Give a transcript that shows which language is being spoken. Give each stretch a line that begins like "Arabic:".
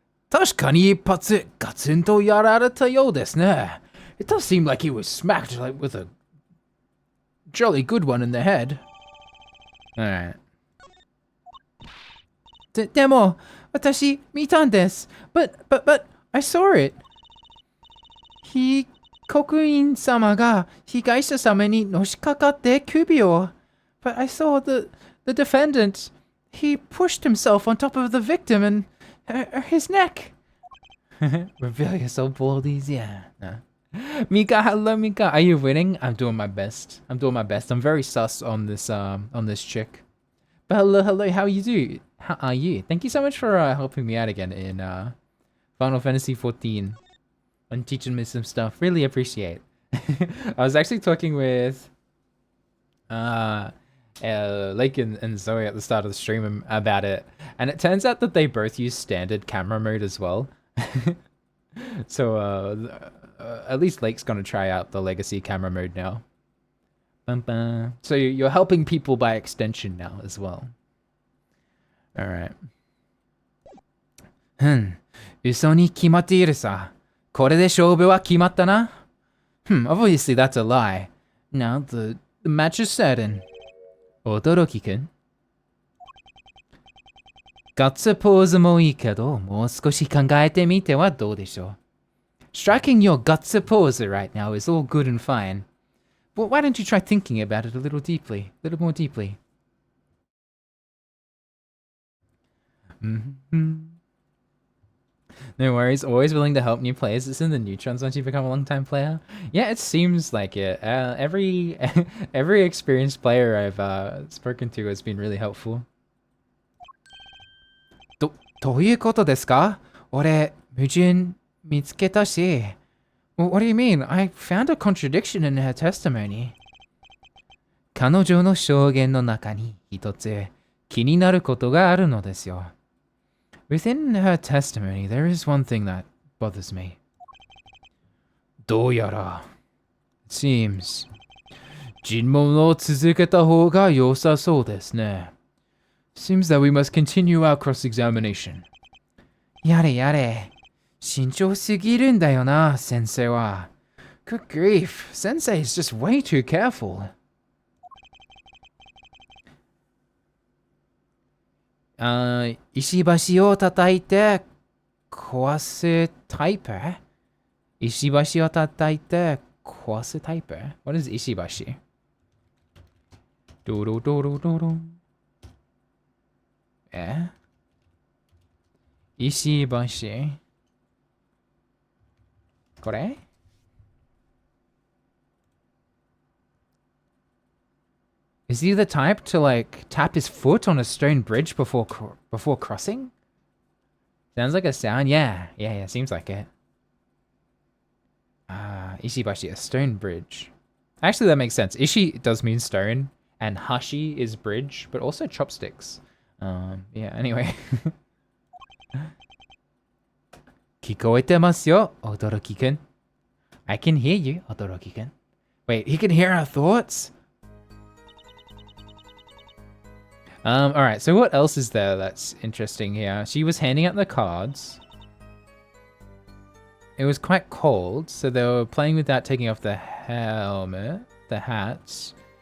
Japanese: 確かに一発ガツンとやられたようですね.
English: It does seem like he was smacked like with a jolly good one in the head. Alright.
Japanese: でも、私見たんです.
English: But, I saw it.
Japanese: 被告人様が被害者様にのしかかって首を.
English: But I saw the defendant. He pushed himself on top of the victim and his neck. Reveal yourself, baldies. Yeah. Mika, hello, Mika. Are you winning? I'm doing my best. I'm very sus on this chick. But hello. How are you? Thank you so much for helping me out again in Final Fantasy 14 and teaching me some stuff. Really appreciate. I was actually talking with Lake and Zoe at the start of the stream about it, and it turns out that they both use standard camera mode as well. So at least Lake's gonna try out the legacy camera mode now. So you're helping people by extension now as well. All right.
Japanese: 嘘に決まっているさ。これで勝負は決まったな。
English: Obviously that's a lie. Now the match is certain.
Japanese: 驚きくん。ガッツポーズもいいけど、もう少し考えてみてはどうでしょう。
English: Striking your guts pose right now is all good and fine. But why don't you try thinking about it a little deeply, a little more deeply? No worries, always willing to help new players. It's in the neutrons once you become a long-time player. Yeah, it seems like it. Every experienced player I've spoken to has been really helpful.
Japanese: どういうことですか？俺、矛盾見つけたし。
English: What do you mean? I found a contradiction in her testimony.
Japanese: 彼女の証言の中に一つ気になることがあるのですよ。
English: Within her testimony, there is one thing that bothers me.
Japanese: どうやら、
English: it seems,
Japanese: 尋問を続けた方が良さそうですね。
English: Seems that we must continue our cross-examination.
Japanese: やれやれ。慎重すぎるんだよな、先生は。
English: Good grief, Sensei is just way too careful.
Japanese: 石橋を叩いて壊すタイプ？石橋を叩いて壊すタイプ？
English: What is 石橋？
Japanese: ドロドロドロ。石橋。これ？
English: Is he the type to like tap his foot on a stone bridge before crossing? Sounds like a sound. Yeah, seems like it. Ishibashi, a stone bridge. Actually, that makes sense. Ishi does mean stone, and hashi is bridge, but also chopsticks. Yeah, anyway.
Japanese: 聞こえてますよ, Odoroki-kun.
English: I can hear you, Odoroki-kun. Wait, he can hear our thoughts? Alright, so what else is there that's interesting here? She was handing out the cards. It was quite cold, so they were playing without taking off the helmet, the hats.